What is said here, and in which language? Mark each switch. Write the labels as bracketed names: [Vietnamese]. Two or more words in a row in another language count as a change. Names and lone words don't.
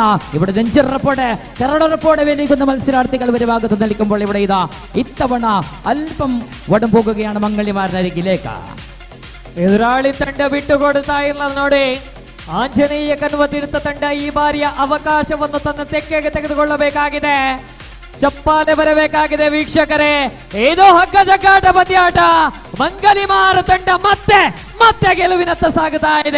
[Malayalam] ഇവിടെ നെഞ്ചിറപ്പോടെ വലിക്കുന്ന മത്സരാർത്ഥികൾ ഒരു ഭാഗത്ത് നിൽക്കുമ്പോൾ ഇവിടെ ഇത്തവണ അല്പം വടം പോകുകയാണ് ಮಂಗಳಿಮಾರನರಿಗಿലേക്ക്. [Kannada] ಎದುರಾಳಿ ತಂಡ ಬಿಟ್ಟುಕೊಡ್ತಾ ಇಲ್ಲ ನೋಡಿ. ಆಂಜನೇಯ ಕನ್ವತೀರ್ಥ ತಂಡ ಈ ಬಾರಿಯ ಅವಕಾಶವನ್ನು ತನ್ನ ತೆಕ್ಕೆಗೆ ತೆಗೆದುಕೊಳ್ಳಬೇಕಾಗಿದೆ. ಚಪ್ಪಾಳೆ ಬರಬೇಕಾಗಿದೆ ವೀಕ್ಷಕರೇ. ಇದು ಹಗ್ಗ ಜಗ್ಗಾಟ ಪಂದ್ಯಾಟ. ಮಂಗಳಿಮಾರ ತಂಡ ಮತ್ತೆ ಗೆಲುವಿನತ್ತ ಸಾಗುತ್ತಾ ಇದೆ.